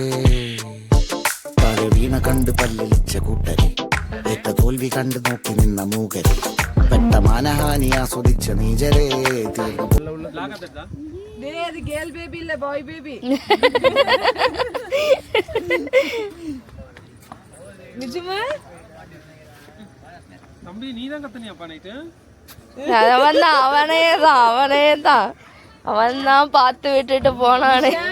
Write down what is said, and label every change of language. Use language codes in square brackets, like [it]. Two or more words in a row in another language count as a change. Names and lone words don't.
[ml] താഴെ വീണ കണ്ട് പല്ലിളിച്ച കൂട്ടരെ ഏറ്റ തോൽവി കണ്ട് നോക്കി നിന്ന മൂകരെ പെട്ട മാനഹാനി ആസ്വദിച്ച നീചരേ [ta] தம்பி நீ தான் கத்துனியாப்பா நைட்டு? அவன் தான் பார்த்து விட்டுட்டு போனானே.